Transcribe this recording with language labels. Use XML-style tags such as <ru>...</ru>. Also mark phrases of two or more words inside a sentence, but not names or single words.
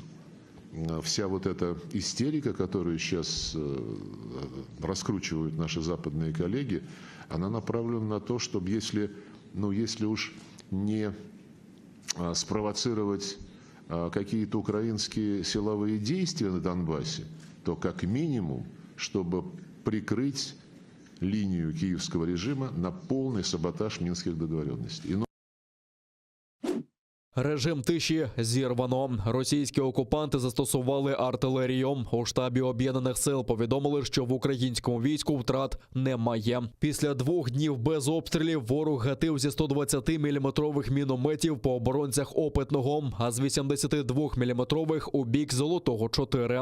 <ru>Вся вот эта истерика, которую сейчас раскручивают наши западные коллеги, она направлена на то, чтобы если уж не спровоцировать какие-то украинские силовые действия на Донбассе, то как минимум, чтобы прикрыть линию киевского режима на полный саботаж минских договоренностей.</ru> <uk>Режим тиші зірвано. Російські окупанти застосували артилерію. У штабі Об'єднаних сил повідомили, що в українському війську втрат немає. Після 2 днів без обстрілів ворог гатив зі 120-мм мінометів по оборонцях Опитного, а з 82-мм у бік Золотого 4.</uk>